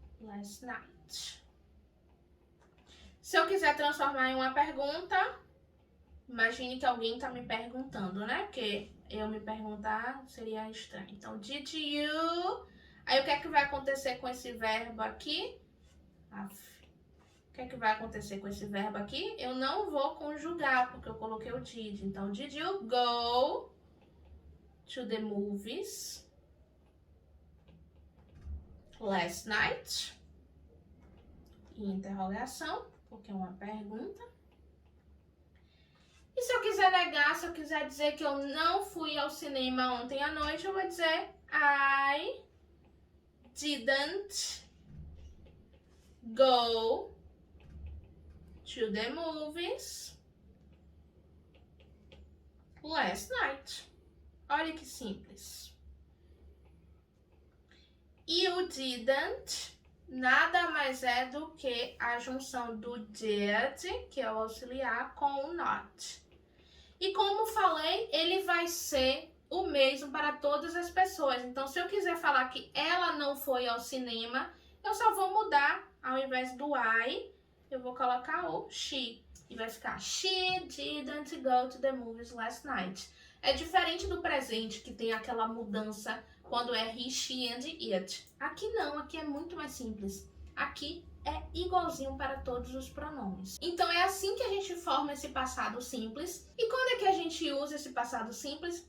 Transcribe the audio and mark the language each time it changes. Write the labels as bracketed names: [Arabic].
[English] Last night. [Portuguese] Se eu quiser transformar em uma pergunta, imagine que alguém tá me perguntando, né? Porque eu me perguntar seria estranho. Então, [English] did you... [Portuguese] Aí, o que é que vai acontecer com esse verbo aqui? O que é que vai acontecer com esse verbo aqui? Eu não vou conjugar, porque eu coloquei o did. Então, [English] did you go to the movies last night? [Portuguese] Interrogação, porque é uma pergunta. E se eu quiser negar, se eu quiser dizer que eu não fui ao cinema ontem à noite, eu vou dizer [English] I didn't go to the movies last night. [Portuguese] Olha que simples. E o didn't nada mais é do que a junção do did, que é o auxiliar, com o not. E como falei, ele vai ser o mesmo para todas as pessoas. Então, se eu quiser falar que ela não foi ao cinema, eu só vou mudar, ao invés do I, eu vou colocar o she. E vai ficar, [English] she didn't go to the movies last night. [Portuguese] É diferente do presente, que tem aquela mudança quando é [English] he, she and it. [Portuguese] Aqui não, aqui é muito mais simples. Aqui é igualzinho para todos os pronomes. Então é assim que a gente forma esse passado simples. E quando é que a gente usa esse passado simples?